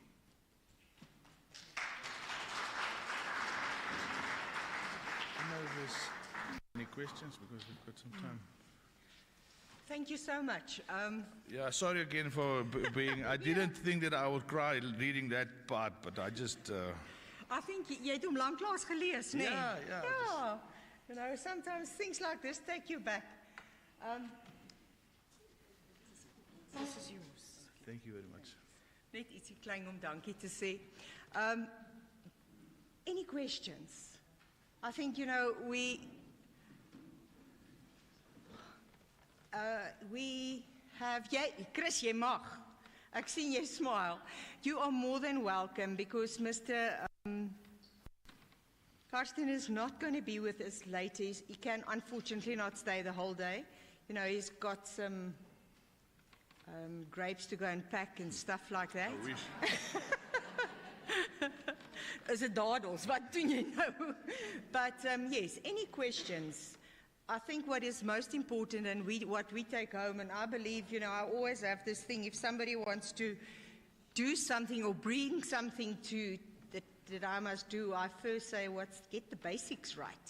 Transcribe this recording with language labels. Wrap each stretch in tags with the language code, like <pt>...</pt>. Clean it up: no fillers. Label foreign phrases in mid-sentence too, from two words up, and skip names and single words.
<en>Any questions, because we've got some time? Thank you so much. Yeah, sorry again for being. I didn't think that I would cry reading that part, but I just. I think</en> <af>jy het hom lanklaas gelees, nee?</af> <en>Yeah. Yeah. You know, sometimes things like this take you back. This is yours. Thank you very much.</en> <af>Net ietsie klein om dankie te sê.</af> <en>Any questions? I think, you know, we have,</en> <af>Chris, jy mag. Ek sien jy smile.</af> <en>You are more than welcome, because Mr. Karsten is not going to be with us later. He can unfortunately not stay the whole day. You know, he's got some grapes to go and pack and stuff like that. I wish. Is it</en> <af>dadels? Wat doen jy nou?</af> <en>But yes, any questions? I think what is most important, and what we take home, and I believe, you know, I always have this thing, if somebody wants to do something or bring something to that I must do, I first say, get the basics right.</en>